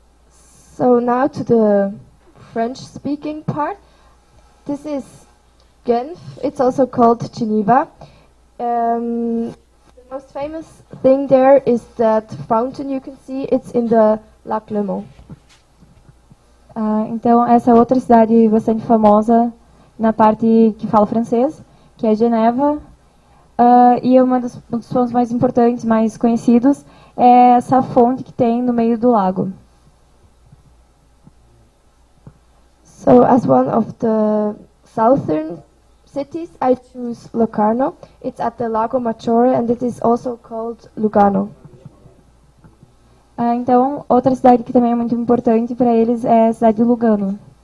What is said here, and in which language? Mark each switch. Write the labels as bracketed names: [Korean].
[English] So now to the French-speaking part. This is Genf. It's also called Geneva. The most famous thing there is that fountain you can see. It's in the Lac Léman. [Portuguese] Então, essa é outra cidade bastante famosa na parte que fala francês, que é Geneva. E um dos pontos mais importantes, mais conhecidos, é essa fonte que tem no meio do lago. [English] So, as one of the southern cities, I choose Locarno. It's at the Lago Maggiore, and it is also called Lugano. [Portuguese] Então, outra cidade que também é muito importante para eles é a cidade de Lugano.